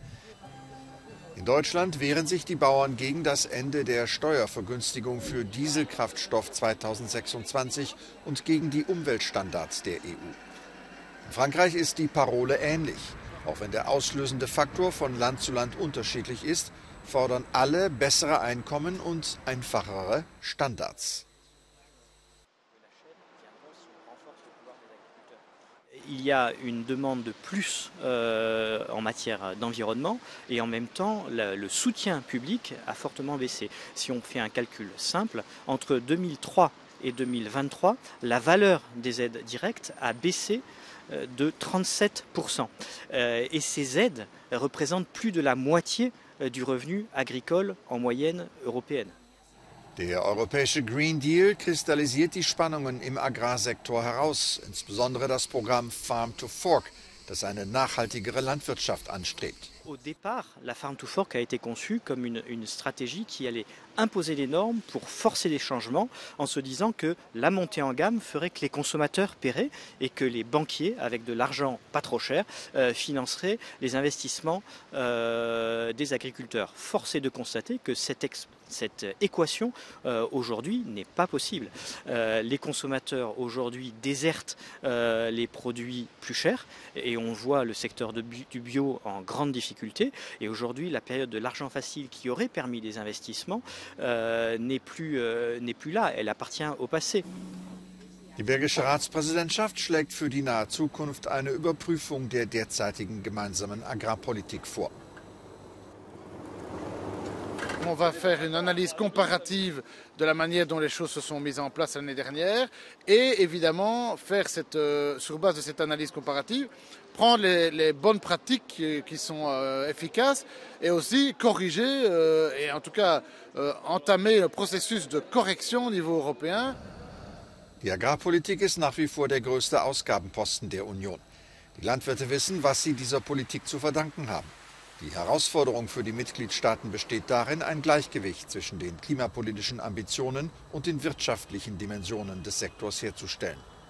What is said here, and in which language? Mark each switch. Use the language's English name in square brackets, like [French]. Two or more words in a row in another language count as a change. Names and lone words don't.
[German] In Deutschland wehren sich die Bauern gegen das Ende der Steuervergünstigung für Dieselkraftstoff 2026 und gegen die Umweltstandards der EU. In Frankreich ist die Parole ähnlich. Auch wenn der auslösende Faktor von Land zu Land unterschiedlich ist, fordern alle bessere Einkommen und einfachere Standards. [French] Il y a une demande de plus en matière d'environnement et en même temps le soutien public a fortement baissé. Si on fait un calcul simple, entre 2003 et 2023, la valeur des aides directes a baissé de 37%. Et ces aides représentent plus de la moitié du revenu agricole en moyenne européenne. [German] Der europäische Green Deal kristallisiert die Spannungen im Agrarsektor heraus, insbesondere das Programm Farm to Fork, das eine nachhaltigere Landwirtschaft anstrebt. [French] Au départ, la Farm to Fork a été conçue comme une stratégie qui allait imposer des normes pour forcer des changements en se disant que la montée en gamme ferait que les consommateurs paieraient et que les banquiers, avec de l'argent pas trop cher, financeraient les investissements des agriculteurs. Force est de constater que cette équation aujourd'hui n'est pas possible. Les consommateurs aujourd'hui désertent les produits plus chers et on voit le secteur du bio en grande difficulté. Et aujourd'hui, la période de l'argent facile qui aurait permis des investissements n'est plus là. Elle appartient au passé. [German] Die belgische Ratspräsidentschaft schlägt für die nahe Zukunft eine Überprüfung der derzeitigen gemeinsamen Agrarpolitik vor. [French] On va faire une analyse comparative de la manière dont les choses se sont mises en place l'année dernière et évidemment faire sur base de cette analyse comparative, prendre les bonnes pratiques qui sont efficaces et aussi corriger et en tout cas entamer le processus de correction au niveau européen. [German] Die Agrarpolitik ist nach wie vor der größte Ausgabenposten der Union. Die Landwirte wissen, was sie dieser Politik zu verdanken haben. Die Herausforderung für die Mitgliedstaaten besteht darin, ein Gleichgewicht zwischen den klimapolitischen Ambitionen und den wirtschaftlichen Dimensionen des Sektors herzustellen.